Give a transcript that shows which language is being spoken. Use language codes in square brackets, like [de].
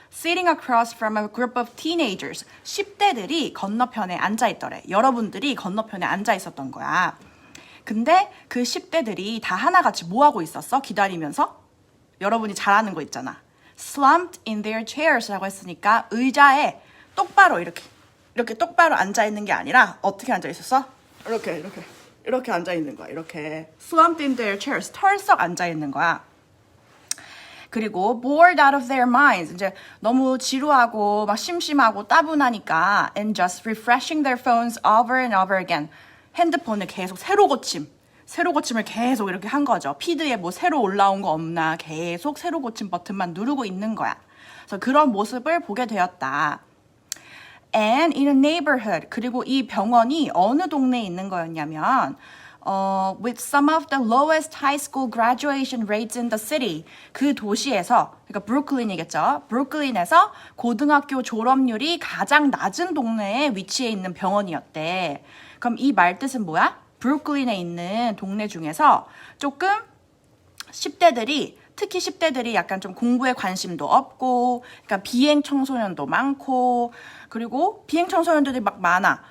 [en] Sitting across from a group of teenagers. [ko] 10대들이 건너편에 앉아 있더래. 여러분들이 건너편에 앉아 있었던 거야. 근데 그 10대들이 다 하나같이 뭐 하고 있었어? 기다리면서? 여러분이 잘 아는 거 있잖아. [en] Slumped in their chairs [ko] 라고 했으니까 의자에 똑바로 이렇게 똑바로 앉아 있는 게 아니라 어떻게 앉아 있었어? 이렇게 앉아 있는 거야. 이렇게 [en] slumped in their chairs. [ko] 털썩 앉아 있는 거야. [en] 그리고 bored out of their minds. [ko] 이제 너무 지루하고 막 심심하고 따분하니까 [en] and just refreshing their phones over and over again. [ko] 핸드폰을 계속 새로 고침을 계속 이렇게 한 거죠. 피드에 뭐 새로 올라온 거 없나 계속 새로 고침 버튼만 누르고 있는 거야. 그래서 그런 모습을 보게 되었다. [en] And in a neighborhood. [ko] 그리고 이 병원이 어느 동네에 있는 거였냐면 [en] with some of the lowest high school graduation rates in the city. [ko] 그 도시에서, 그러니까 브루클린이겠죠. 브루클린에서 고등학교 졸업률이 가장 낮은 동네에 위치해 있는 병원이었대. 그럼 이 말 뜻은 뭐야? 브루클린에 있는 동네 중에서 조금 10대들이 특히 10대들이 약간 좀 공부에 관심도 없고, 그러니까 비행 청소년도 많고, 그리고 비행 청소년들이 막 많아.